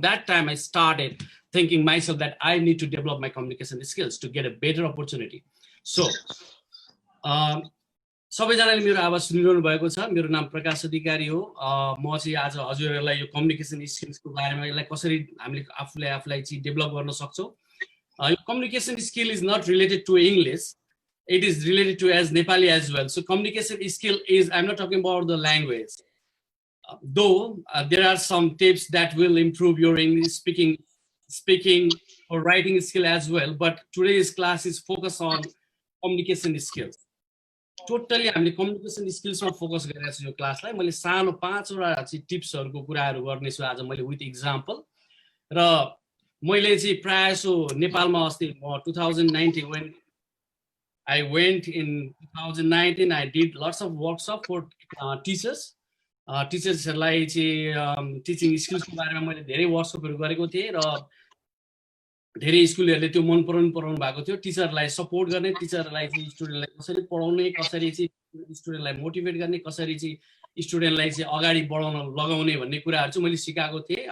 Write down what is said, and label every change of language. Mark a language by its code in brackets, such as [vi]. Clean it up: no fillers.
[en] that time I started thinking myself that I need to develop my communication skills to get a better opportunity. [ne] So सबैजनाले मेरो आवाज सुनिरहनु भएको छ। मेरो नाम प्रकाश अधिकारी हो। म चाहिँ आज हजुरहरूलाई यो कम्युनिकेसन स्किल्सको बारेमा यसलाई कसरी हामीले आफूलाई चाहिँ डेभलप गर्न सक्छौँ। [en] यो communication skill is not related to English, it is related to as Nepali as well. So communication skill is, I'm not talking about the language, though there are some tips that will improve your English speaking or writing skill as well, but today's class is focused on communication skills. [ne] Totally हामीले communication स्किल्समा focus गरेको छु यो क्लासलाई। मैले सानो 5 वटा चाहिँ टिप्सहरुको कुराहरु गर्ने छु आज मैले विथ एक्जाम्पल। र मैले चाहिँ प्राय सो नेपालमा अस्ति म [en] 2019 when I went in 2019, I did lots of workshop for teachers. [ne] Teachersहरुलाई चाहिँ टिचिङ स्किल्सको बारेमा मैले धेरै वर्कशपहरु गरेको थिएँ र धेरै स्कुलहरुले त्यो मन पराउनु भएको थियो। टिचरलाई सपोर्ट गर्ने, टिचरलाई चाहिँ स्टुडेन्टलाई कसरी पढाउने, कसरी चाहिँ स्टुडेन्टलाई मोटिभेट गर्ने, कसरी चाहिँ स्टुडेन्टलाई चाहिँ अगाडि बढाउन लगाउने भन्ने कुराहरु चाहिँ मैले सिकाएको थिएँ।